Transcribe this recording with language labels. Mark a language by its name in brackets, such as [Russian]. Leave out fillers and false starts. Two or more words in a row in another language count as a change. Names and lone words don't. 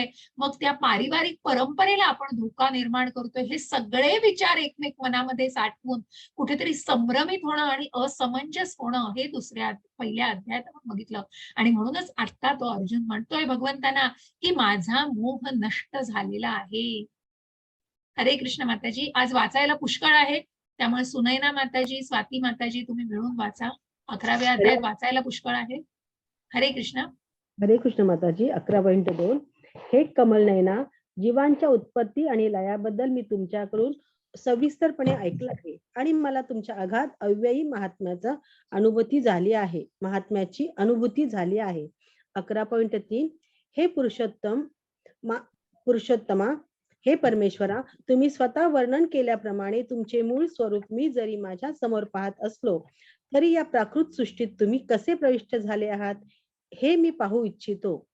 [Marathi] मग त्या पारिवारिक परंपरेला आपण धोका निर्माण करतोय. हे सगळे विचार एकमेक मनामध्ये साठवून कुठेतरी संभ्रमित होणं आणि असमंजस होणं हे पहिल्या अध्यायात आपण बघितलं. आणि म्हणूनच आता तो अर्जुन म्हणतोय भगवंतांना की माझा मोह नष्ट झालेला आहे. हरे कृष्ण माताजी. आज वाचायला पुष्कळ आहे त्यामुळे सुनैना माताजी, स्वाती माताजी तुम्ही मिळून वाचा. 11व्या अध्यायात वाचायला पुष्कळ आहे. हरे कृष्ण. हरे कृष्ण माताजी. 11.2 हे कमलनयना, जीवांच्या उत्पत्ती आणि लयाबद्दल मी तुमच्याकडून सविस्तरपणे ऐकलं आहे आणि मला तुमच्या अगाध अव्ययी महात्म्याची अनुभूती झाली आहे. 11.3 हे पुरुषोत्तमा, हे परमेश्वरा, तुम्ही स्वतः वर्णन केल्याप्रमाणे तुमचे मूळ स्वरूप मी जरी माझ्या समोर पाहत असलो तरी या प्राकृत सृष्टीत तुम्ही कसे प्रविष्ट झाले आहात हे मी पाहू इच्छितो.